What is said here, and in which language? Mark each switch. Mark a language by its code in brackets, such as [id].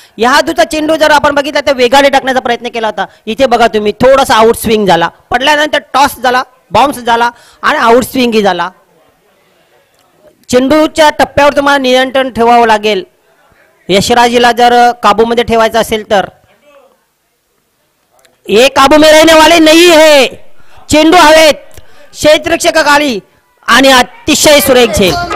[mr] या हातूचा चेंडू जर आपण बघितला तर वेगाने टाकण्याचा प्रयत्न केला होता. इथे बघा तुम्ही थोडासा आउट स्विंग झाला, पडल्यानंतर टॉस झाला, बाउन्स झाला आणि आउट स्विंगही झाला. चेंडूच्या टप्प्यावर तुम्हाला नियंत्रण ठेवावं लागेल यशराजीला जर काबूमध्ये ठेवायचं असेल तर. [hi] ये काबू में रहने वाले नहीं है. [mr] चेंडू हवेत, क्षेत्ररक्षकाखाली आणि अतिशय सुरेख झेल.